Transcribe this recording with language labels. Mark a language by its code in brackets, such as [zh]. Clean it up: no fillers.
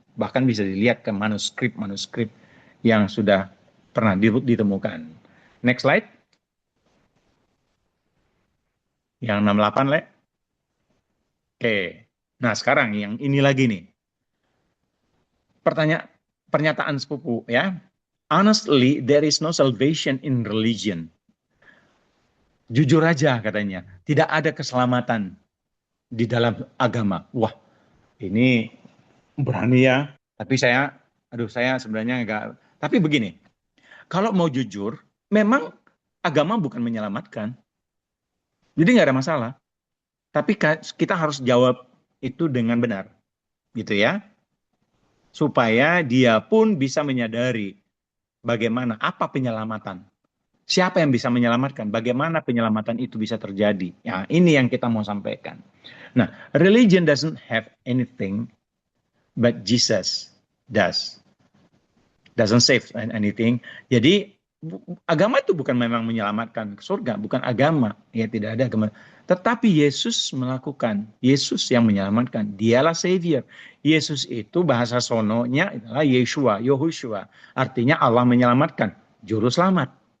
[id] Bahkan bisa dilihat ke manuskrip-manuskrip yang sudah pernah ditemukan. [en] Next slide. [id] Yang 68, Le. Oke. Nah, sekarang yang ini lagi nih. Pernyataan sepupu ya. [en] Honestly, there is no salvation in religion. [id] Jujur aja katanya, tidak ada keselamatan di dalam agama. Wah, ini berani ya. Tapi saya sebenarnya enggak. Tapi begini, kalau mau jujur, memang agama bukan menyelamatkan. Jadi nggak ada masalah. Tapi kita harus jawab itu dengan benar. Gitu ya. Supaya dia pun bisa menyadari bagaimana, apa penyelamatan. Siapa yang bisa menyelamatkan? Bagaimana penyelamatan itu bisa terjadi? Ya, ini yang kita mau sampaikan. [en] Nah, religion doesn't have anything, but Jesus does. Doesn't save anything. [id] Jadi, agama itu bukan memang menyelamatkan ke surga, bukan agama, ya tidak ada agama. Tetapi Yesus melakukan, Yesus yang menyelamatkan, dialah Savior. Yesus itu bahasa sononya adalah Yeshua, Yahushua, artinya Allah menyelamatkan, juru selamat.